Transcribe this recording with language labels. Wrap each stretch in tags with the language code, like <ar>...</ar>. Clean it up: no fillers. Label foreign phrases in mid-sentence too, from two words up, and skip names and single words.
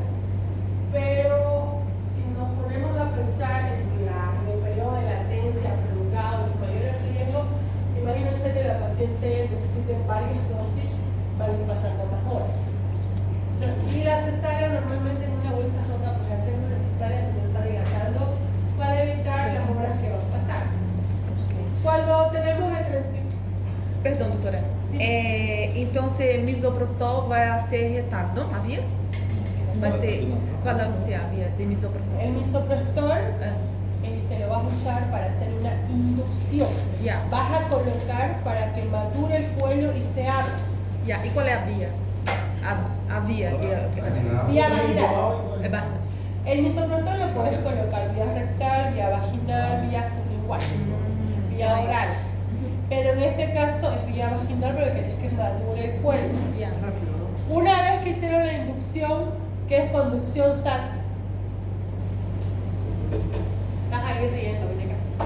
<es>Pero si nos ponemos a pensar en el periodo de latencia prolongado, los mayores riesgos, imagínense que la paciente necesite varias dosis para ir pasando más horas. Y la cesárea normalmente en una bolsa rota, porque hacer una cesárea se nos está dilatando para evitar las horas que van a pasar. Cuando tenemos el 30,</es> <pt>Perdão, doutora. Então, se misoprostol vai ser retardo, não havia? Mas qual é a via de misoprostol?</pt> <es>El misoprostol Ah, lo vas a usar para hacer una inducción. Ya. Vas a colocar para que madure el cuello y se abra. yeah.</es> <pt>E qual é a via? A via de aplicação. Vaginal.</pt> <es>Vía vaginal.</es> <pt>É barra.</pt> <es>El misoprostol lo puedes colocar vía rectal, vía vaginal, vía sublingual, vía Nice. oral. Pero en este caso es vía vaginal porque querés que madure el cuello. Yeah. Una vez que hicieron la inducción, que es conducción SAT, estás ahí riendo, ven acá.</es>